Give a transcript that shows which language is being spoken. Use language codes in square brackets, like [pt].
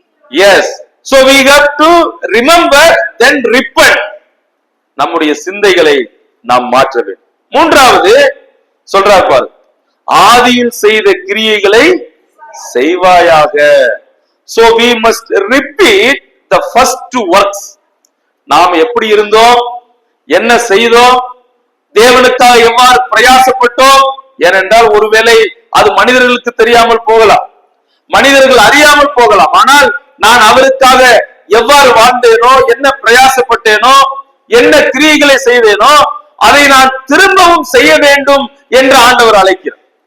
[en] yes, so we have to remember then repent. [ta] நம்முடைய சிந்தைகளை நாம் மாற்ற வேண்டும். மூன்றாவது சொல்றார் பாரு, ஆதியில் செய்த கிரியைகளை செய்வாயாக. [en] so we must repeat the first works. [ta] நாம் எப்படி இருந்தோம், என்ன செய்தோம், தேவனுக்காக எவ்வாறு பிரயாசப்பட்டோம். ஏனென்றால் ஒருவேளை அது மனிதர்களுக்கு தெரியாமல் போகலாம், மனிதர்கள் அறியாமல் போகலாம். ஆனால் நான் அவருக்காக எவ்வாறு வாழ்ந்தேனோ, என்ன பிரயாசப்பட்டேனோ, என்ன கிரியைகளை செய்தேனோ அதை நான் திரும்பவும் செய்ய வேண்டும் என்று ஆண்டவர் அழைக்கிறார்.